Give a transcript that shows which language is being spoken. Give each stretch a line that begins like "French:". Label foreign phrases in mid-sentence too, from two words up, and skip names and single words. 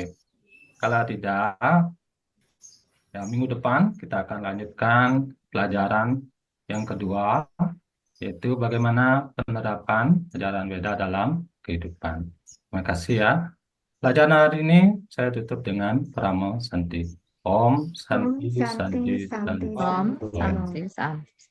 Indonesian: Kalau tidak, ya, minggu depan kita akan lanjutkan pelajaran yang kedua, yaitu bagaimana penerapan ajaran Weda dalam kehidupan. Terima kasih ya. Pelajaran hari ini saya tutup dengan Pramo Santi.
Sanskrit: Om Santi Santi, Santi Santi, Santi. Om Santi. Santi Santi.